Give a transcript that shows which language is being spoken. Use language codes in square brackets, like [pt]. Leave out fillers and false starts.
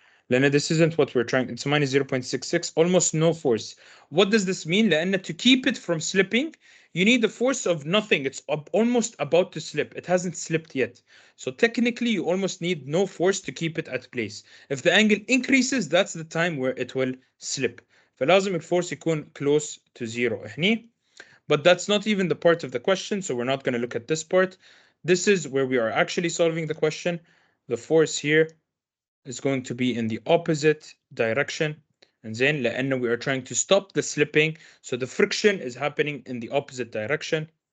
[ar] لأن [en] this isn't what we're trying. It's minus 0.66, almost no force. What does this mean? [ar] لأن [en] to keep it from slipping, you need a force of nothing. It's almost about to slip. It hasn't slipped yet. So technically, you almost need no force to keep it at place. If the angle increases, that's the time where it will slip. [ar] فلازم الفورس يكون [en] close to zero [ar] هني. [en] But that's not even the part of the question, so we're not going to look at this part. This is where we are actually solving the question. The force here is going to be in the opposite direction. And then [ar] لأنه [en] we are trying to stop the slipping, so the friction is happening in the opposite direction.